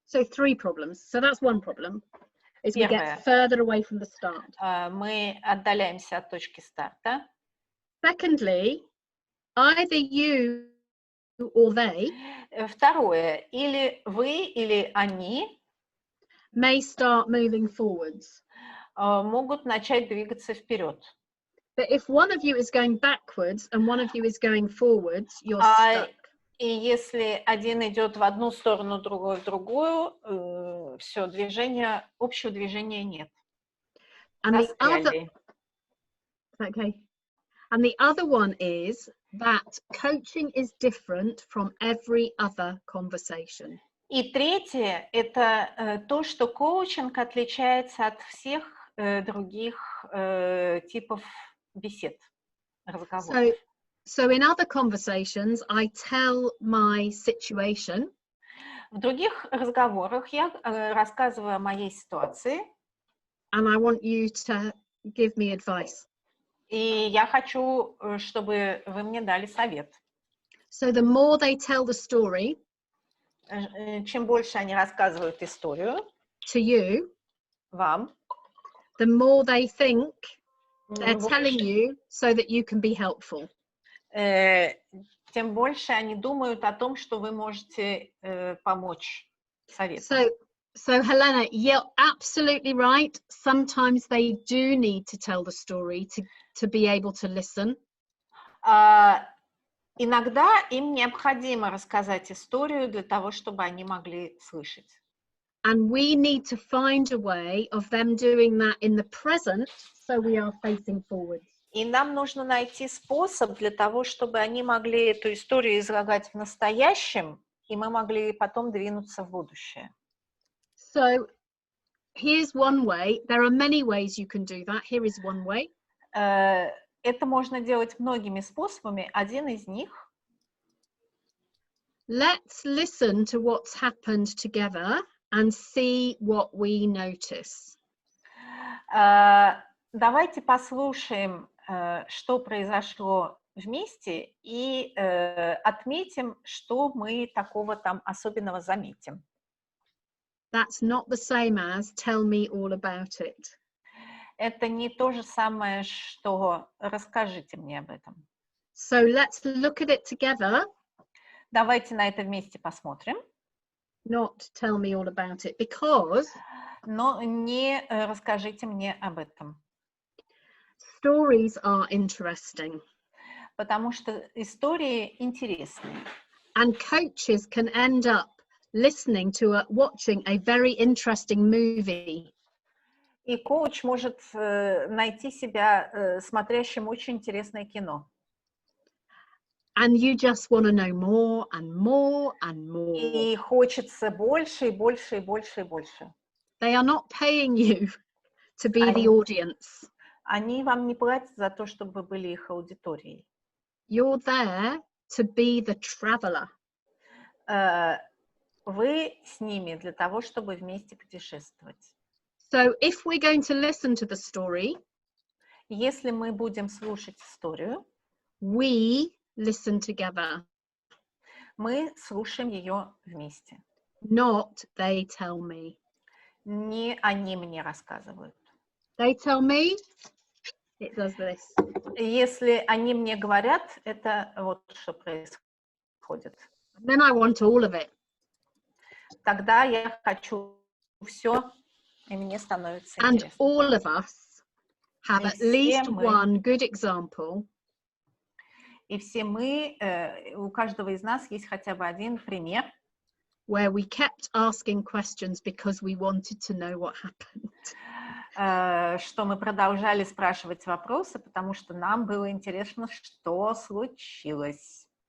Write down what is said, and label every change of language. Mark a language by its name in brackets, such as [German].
[English] So 3 problems. So that's one problem. Is we get further away from the start. [Russian] Мы отдаляемся от точки старта. [English] Secondly, either you or they. [Russian] Второе, или вы, или они [English] may start moving forwards. [Russian] Могут начать двигаться вперед. [English] But if one of you is going backwards and one of you is going forwards, you're stuck. [Russian] И если один идет в одну сторону, другой в другую, все, общего движения нет. [English] And the other, okay. And the other one is that coaching is different from every other conversation. [Russian] И третье, это то, что коучинг отличается от всех других типов бесед, разговоров. [English] So in other conversations, I tell my situation. [Russian] В других разговорах я рассказываю о моей ситуации. [English] And I want you to give me advice. [Russian] И я хочу, чтобы вы мне дали совет. [English] So the more they tell the story, [Russian] чем больше они рассказывают историю [English] to you, [Russian] вам, [English] the more they think they're telling you so that you can be helpful. [Russian] Тем больше они думают о том, что вы можете помочь советом. [English] So Helena, you're absolutely right. Sometimes they do need to tell the story to be able to listen. [Russian] Иногда им необходимо рассказать историю для того, чтобы они могли слышать. [English] And we need to find a way of them doing that in the present, so we are facing forwards. [Russian] И нам нужно найти способ для того, чтобы они могли эту историю излагать в настоящем, и мы могли потом двинуться в будущее. [English] So here's one way. There are many ways you can do that. Here is one way. [Russian] Это можно делать многими способами. Один из них. [English] Let's listen to what's happened together and see what we notice. [Russian] Давайте послушаем, что произошло вместе, и отметим, что мы такого там особенного заметим. [English] That's not the same as tell me all about it. [Russian] Это не то же самое, что расскажите мне об этом. [English] So let's look at it together. [Russian] Давайте на это вместе посмотрим. [English] Not tell me all about it, because. [Russian] Но не расскажите мне об этом. [English] Stories are interesting. [Russian] Потому что истории интересны. [English] And coaches can end up listening to watching a very interesting movie. [Russian] И коуч может найти себя смотрящим очень интересное кино. [English] And you just want to know more and more and more. [Russian] И хочется больше и больше и больше и больше. [English] They are not paying you to be the audience. [Russian] Они вам не платят за то, чтобы вы были их аудиторией. [English] You're there to be the traveler. [Russian] Вы с ними для того, чтобы вместе путешествовать. [English] So if we're going to listen to the story, [Russian] если мы будем слушать историю, [English] we listen together. [Russian] Мы слушаем ее вместе. [English] Not they tell me. [Russian] Не они мне рассказывают. [English] They tell me, it does this. [Russian] Если они мне говорят, это вот что происходит. [English] Then I want all of it. [Russian] Тогда я хочу все, и мне становится [English] And [Russian] интересно. [English] all of us have at least one good example. [Russian] И все мы, у каждого из нас есть хотя бы один пример, [English] where we kept asking questions because we wanted to know what happened. [Russian] Что мы продолжали спрашивать вопросы, потому что нам было интересно, что случилось.